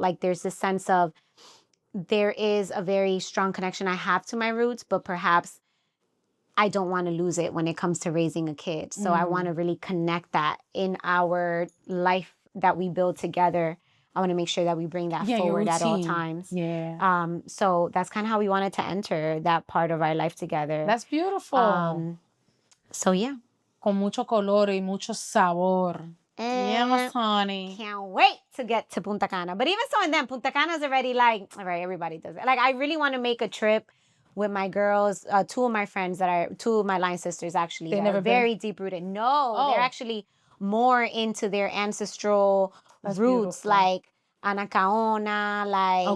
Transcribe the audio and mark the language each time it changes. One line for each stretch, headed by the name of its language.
English: Like there's this sense of there is a very strong connection I have to my roots, but perhaps I don't want to lose it when it comes to raising a kid. So I want to really connect that in our life that we build together. I want to make sure that we bring that forward at all times. Yeah. So that's kind of how we wanted to enter that part of our life together. That's beautiful. So yeah.
Spanish: Con mucho color y mucho sabor.
English: Yes, honey. Can't wait to get to Punta Cana. But even so, and then Punta Cana is already like, all right, everybody does it. Like, I really want to make a trip with my girls. Two of my line sisters, actually. They're never very deep rooted. No, they're actually more into their ancestral roots, like Anacaona, like